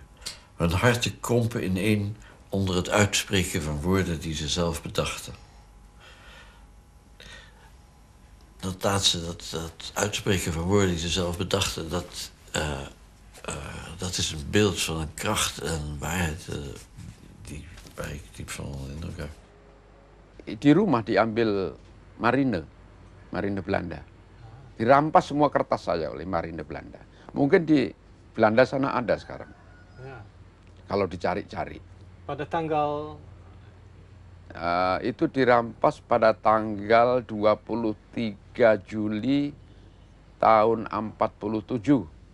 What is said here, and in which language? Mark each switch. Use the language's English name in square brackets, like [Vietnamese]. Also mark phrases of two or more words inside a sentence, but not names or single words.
[Dutch] Hun harten krompen ineen onder het uitspreken van woorden die ze zelf bedachten. Dat laatste, dat uitspreken van woorden die ze zelf bedachten, dat is een beeld van een kracht en waarheid waar ik diep van onder indruk heb. [Indonesian] Di rumah diambil marine Belanda. Dirampas semua kertas saya oleh marine Belanda. Mungkin di Belanda sana ada sekarang. Ja. Kalau dicari-cari. Pada tanggal Itu dirampas pada tanggal 23 Juli tahun 47.